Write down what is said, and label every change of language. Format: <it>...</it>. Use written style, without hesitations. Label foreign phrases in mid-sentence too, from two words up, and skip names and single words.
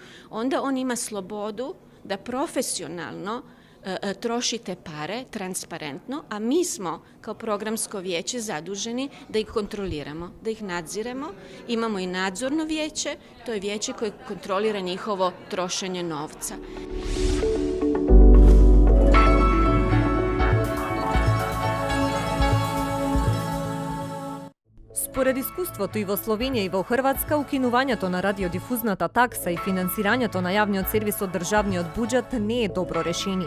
<hr>Onda on ima slobodu da profesionalno troši te pare, transparentno, a mi smo kao programsko vijeće zaduženi da ih kontroliramo, da ih nadziremo. Imamo i nadzorno vijeće, to je vijeće koje kontrolira njihovo trošenje novca.</hr> <mk>Според искуството и во Словенија и во Хрватска, укинувањето на радиодифузната такса и финансирањето на јавниот сервис од државниот буџет не е добро решение.</mk>